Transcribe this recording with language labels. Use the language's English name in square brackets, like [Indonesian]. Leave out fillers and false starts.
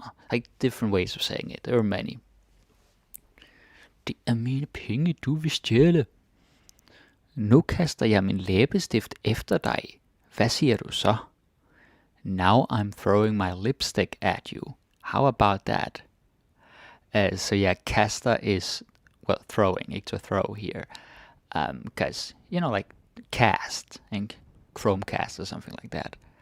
[English] Like different ways of saying it. There are many. [Danish] Det er mine penge, du vil stjæle. Nu kaster jeg min læbestift efter dig. Hvad siger du så? [English] Now I'm throwing my lipstick at you. How about that? So yeah, kaster is, well, throwing, ikke to throw here. Because, like cast and Chromecast or something like that.